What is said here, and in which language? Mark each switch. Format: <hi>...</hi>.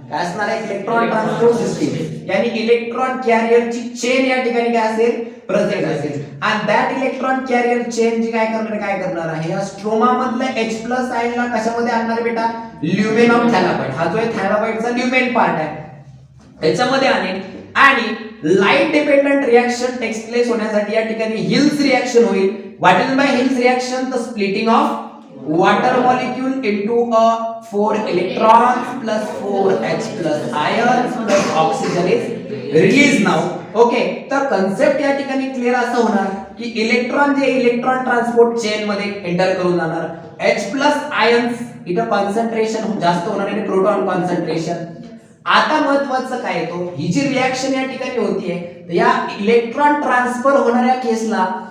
<mr>काय असणार आहे इलेक्ट्रॉन ट्रान्सपोर्ट सिस्टीम यानी इलेक्ट्रॉन कॅरियरची चेन या ठिकाणी काय असेल प्रेझेंट असेल आणि दॅट इलेक्ट्रॉन कॅरियर चेन जी काय करणार आहे या स्ट्रोमा मधल्या H+ आयनला कशामध्ये आणणार बेटा ल्युमेन ऑफ थॅलाकॉइड. हा जो आहे थॅलाकॉइडचा ल्युमेन पार्ट आहे त्याच्यामध्ये आणेल आणि light dependent reaction text place होण्यासाठी या ठिकाणी हिल्स रिएक्शन होईल.</mr> <en>What is by Hill's reaction the splitting of water molecule into a 4 electrons plus 4 H+ ions plus oxygen is released now.</en> <mr>Okay तर concept या ठिकाणी क्लिअर असं होणार की इलेक्ट्रॉन जे इलेक्ट्रॉन ट्रान्सपोर्ट चेन मध्ये एंटर करून जाणार H+ आयन्स इथं कॉन्सन्ट्रेशन जास्त होणार आणि प्रोटॉन कॉन्सन्ट्रेशन. आता महत्त्वाचं काय येतो ही जी रिएक्शन या ठिकाणी होतीये तर या इलेक्ट्रॉन ट्रान्सफर होणाऱ्या केसला</mr>